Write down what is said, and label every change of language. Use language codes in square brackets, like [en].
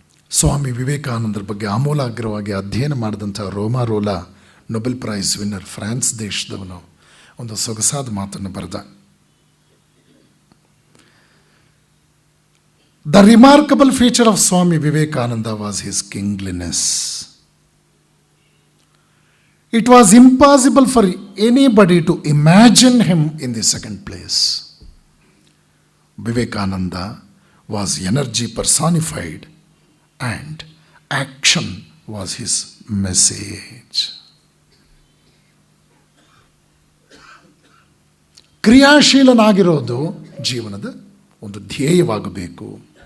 [kn] ಸ್ವಾಮಿ ವಿವೇಕಾನಂದರ ಬಗ್ಗೆ ಆಮೂಲಾಗ್ರವಾಗಿ ಅಧ್ಯಯನ ಮಾಡಿದಂಥ ರೋಲಾ ನೊಬೆಲ್ ಪ್ರೈಸ್ ವಿನ್ನರ್, ಫ್ರಾನ್ಸ್ ದೇಶದವನು, ಒಂದು ಸೊಗಸಾದ ಮಾತನ್ನು ಬರೆದ. [en] The remarkable feature of Swami Vivekananda was his kingliness. It was impossible for anybody to imagine him in the second place. Vivekananda was energy personified and action was his message. [kn] ಕ್ರಿಯಾಶೀಲನಾಗಿರೋದು ಜೀವನದ ಒಂದು ಧ್ಯೇಯವಾಗಬೇಕು.